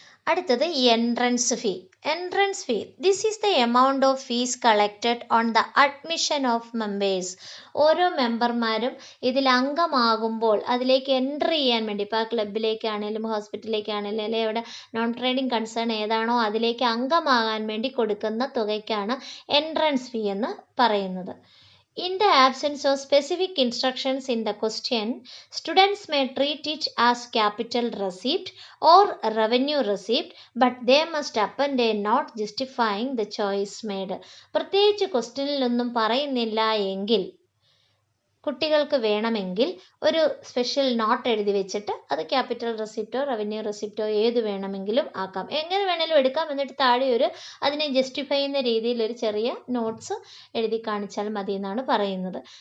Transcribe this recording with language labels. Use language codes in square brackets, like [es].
[ml] അടുത്തത് [en] Entrance fee. Entrance fee, this is the amount of fees collected on the admission of members. [ml] ഓരോ മെമ്പർമാരും ഇതിൽ അംഗമാകുമ്പോൾ അതിലേക്ക് entry ചെയ്യാൻ വേണ്ടി, ഇപ്പോൾ ആ ക്ലബിലേക്കാണെങ്കിലും ഹോസ്പിറ്റലിലേക്കാണെങ്കിലും അല്ലെങ്കിൽ അവിടെ നോൺ ട്രേഡിംഗ് കൺസേൺ ഏതാണോ അതിലേക്ക് അംഗമാകാൻ വേണ്ടി കൊടുക്കുന്ന തുകയ്ക്കാണ് എൻട്രൻസ് ഫീ എന്ന് പറയുന്നത്. [en] In the absence of specific instructions in the question, students may treat it as capital receipt or revenue receipt, but they must append a note justifying the choice made. [ml] പ്രത്യേകിച്ച് ക്വസ്റ്റ്യനിലൊന്നും പറയുന്നില്ല എങ്കിൽ കുട്ടികൾക്ക് വേണമെങ്കിൽ ഒരു special not എഴുതി വെച്ചിട്ട് അത് capital റെസിപ്റ്റോ revenue റെസിപ്റ്റോ ഏത് വേണമെങ്കിലും ആക്കാം, എങ്ങനെ വേണമെങ്കിലും എടുക്കാം. എന്നിട്ട് താഴെ അതിനെ ജസ്റ്റിഫൈ ചെയ്യുന്ന രീതിയിൽ ഒരു ചെറിയ നോട്ട്സ് എഴുതി കാണിച്ചാൽ മതി എന്നാണ് പറയുന്നത്.